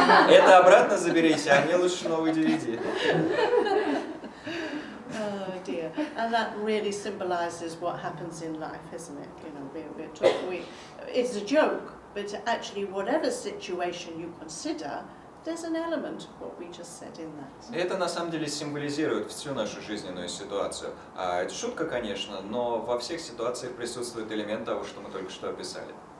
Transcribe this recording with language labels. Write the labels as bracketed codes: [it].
[ru] Это обратно заберите, а мне лучше новый DVD. [en] Oh dear, and that really symbolises what happens in life, isn't it? You know, it's a joke, but actually whatever situation you consider, there's an element of what we just said in that. [ru] Это на самом деле символизирует всю нашу жизненную ситуацию. Это шутка, конечно, но во всех ситуациях присутствует элемент того, что мы только что описали.